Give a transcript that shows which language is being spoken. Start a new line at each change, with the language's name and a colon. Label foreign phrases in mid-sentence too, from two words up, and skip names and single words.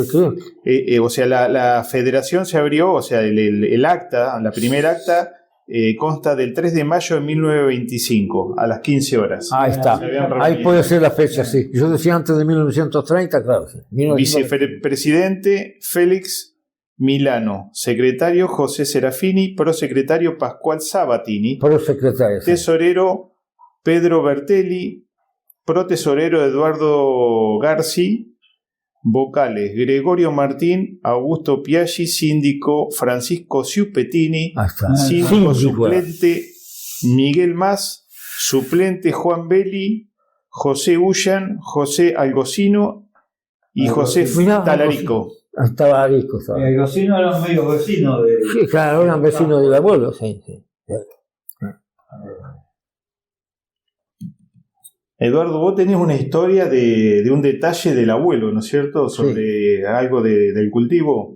Spanish: O sea, la federación se abrió, o sea, el acta, la primera acta, consta del 3 de mayo de 1925, a las 15 horas. Ahí está. Ahí puede ser la fecha, sí. Yo decía antes de 1930, claro. Vicepresidente Félix Milano, secretario José Serafini, prosecretario Pascual Sabatini, prosecretario, tesorero Pedro Bertelli, protesorero Eduardo Garci, vocales Gregorio Martín, Augusto Piaggi, síndico Francisco Ciupettini, síndico suplente Miguel Mas, suplente Juan Belli, José Ullan, José Algocino y José Talarico. Estaba rico. El vecino era medio vecino de... Sí, claro, eran vecinos del abuelo, sí. Eduardo, vos tenés una historia de un detalle del abuelo, ¿no es cierto? Sobre algo del cultivo.